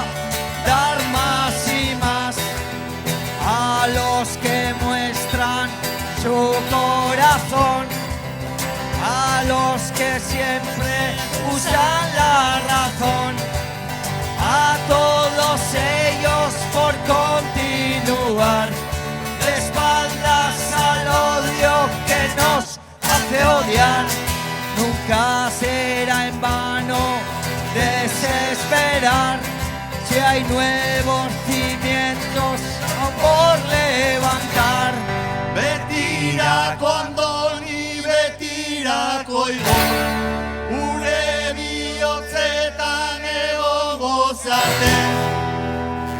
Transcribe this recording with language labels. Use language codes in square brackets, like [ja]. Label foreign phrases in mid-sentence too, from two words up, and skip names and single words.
[es] dar más y más, a los que muestran su corazón, a los que siempre usan la razón, a todos ellos por continuar de espaldas al odio que nos hace odiar. Nunca será en vano desesperar si hay nuevos cimientos por levantar. [eu] Betirako Andoni, betirako Igor, gure bihotzetan egongo zate.